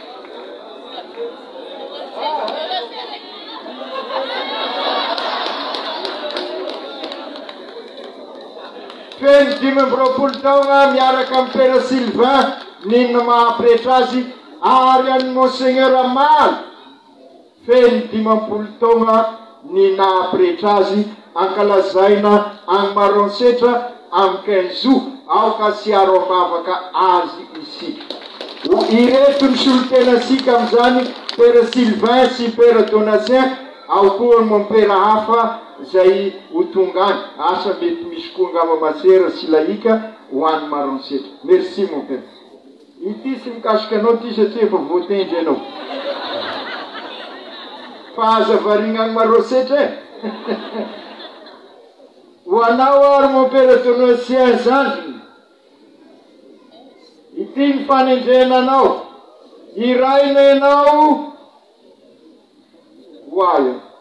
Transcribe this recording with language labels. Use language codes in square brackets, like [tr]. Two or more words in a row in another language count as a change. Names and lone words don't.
[mg] Feny 5 taona miaraka amin'ny père Sylvain ninona mahapretra azy, ary any monseigneur Amal feny 50 taona ny nahapretra azy, ankalazaina any Maronsetra amin'ny 15 août, aoka sy aro mavaka azy isika. Ireto ny solotenasika amin'izany père Sylvain sy père Donatien, ao koa [fr] mon père [mg] hafa zay ho tonga any. Asa mety misy koa ngamba masera sy laika ho any Maronsetra. [fr] Merci mon père. [mg] Ity sy mikasika anao ty satria efa voatendry anao. Fa aza variana any Maronsetra ho anao ary [fr] mon père [mg] Donatien zany. Ity ny fanendrena anao, iraina ianao hoaio.